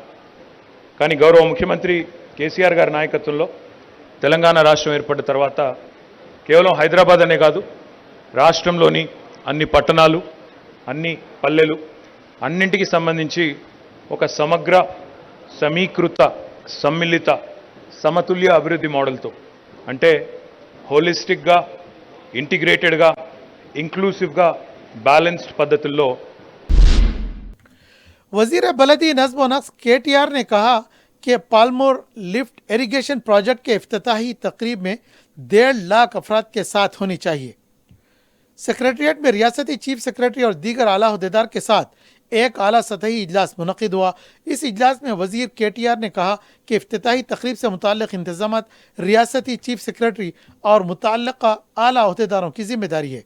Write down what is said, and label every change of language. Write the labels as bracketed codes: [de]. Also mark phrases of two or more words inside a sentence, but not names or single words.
[te] కానీ గౌరవ ముఖ్యమంత్రి కేసీఆర్ గారి నాయకత్వంలో తెలంగాణ రాష్ట్రం ఏర్పడిన తర్వాత కేవలం హైదరాబాద్ అనే కాదు, రాష్ట్రంలోని అన్ని పట్టణాలు, అన్ని పల్లెలు, అన్నింటికి సంబంధించి ఒక సమగ్ర, సమీకృత, సమ్మిళిత, సమతుల్య అభివృద్ధి మోడల్తో, అంటే హోలిస్టిక్గా, ఇంటిగ్రేటెడ్గా, ఇంక్లూసివ్గా, బ్యాలెన్స్డ్ పద్ధతుల్లో [ur] وزیر بلدی نظم و نقش KTR نے کہا کہ پالمور [en] lift irrigation project [ur] کے افتتاحی تقریب میں 1.5 لاکھ افراد کے ساتھ ہونی چاہیے. سیکریٹریٹ میں ریاستی [en] chief secretary [ur] اور دیگر اعلیٰ عہدیدار کے ساتھ ایک اعلیٰ سطحی اجلاس منعقد ہوا. اس اجلاس میں وزیر KTR نے کہا کہ افتتاحی تقریب سے متعلق انتظامات ریاستی [en] chief secretary [ur] اور متعلقہ اعلیٰ عہدیداروں کی ذمہ داری ہے.